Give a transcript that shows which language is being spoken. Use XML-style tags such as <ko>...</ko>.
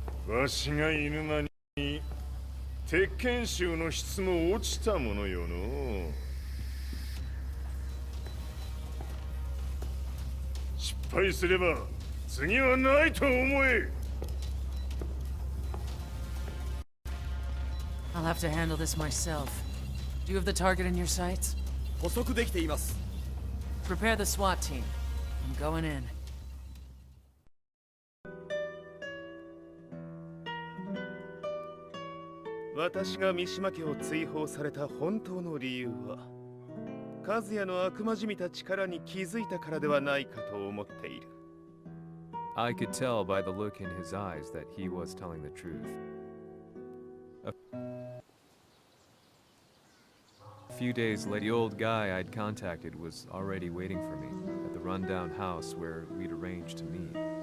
<ja>わしが犬間に鉄拳衆の質も落ちたものよの。失敗すれば次はないと思え。</ja> <en>I'll have to handle this myself. Do you have the target in your sights?</en> <ja>捕捉できています。</ja> <en>Prepare the SWAT team. I'm going in.</en> <ja>私が三島家を追放された本当の理由は、和也の悪魔じみた力に気づいたからではないかと思っている。</ja> <en>I could tell by the look in his eyes that he was telling the truth. A few days later, the old guy I'd contacted was already waiting for me at the rundown house where we'd arranged to meet.</en>